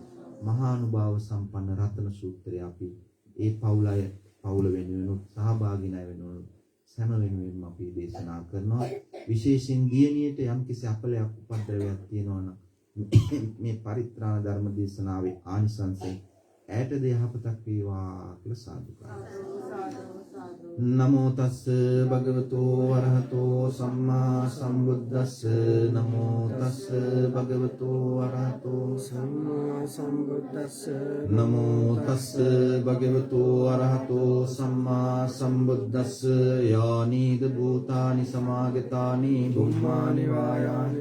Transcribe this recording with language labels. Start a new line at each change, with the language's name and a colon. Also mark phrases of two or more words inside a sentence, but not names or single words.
Sinhala: මහානුභාව සම්පන්න රතන සූත්‍රය අපි ඒ පවුල වෙනුවෙන් සහභාගී නැ වෙනුවෙන් සෑම වෙනුවෙන්ම අපි දේශනා කරනවා. විශේෂයෙන් දියණියට යම් කිසි අපලයක් උපද්‍රවයක් තියෙනවා නම් මේ පරිත්‍රාණ ධර්ම දේශනාවේ ආනිසංසයෙන් ඈට දෙයහපතක් වේවා කියලා සාදුකාරය.
Pali: නමෝ තස්ස භගවතෝ අරහතෝ සම්මා සම්බුද්දස්ස නමෝ තස්ස භගවතෝ අරහතෝ සම්මා සම්බුද්දස්ස නමෝ තස්ස භගවතෝ අරහතෝ සම්මා සම්බුද්දස්ස යානීද භූතානි සමාගතානි බුම්මානි වායානි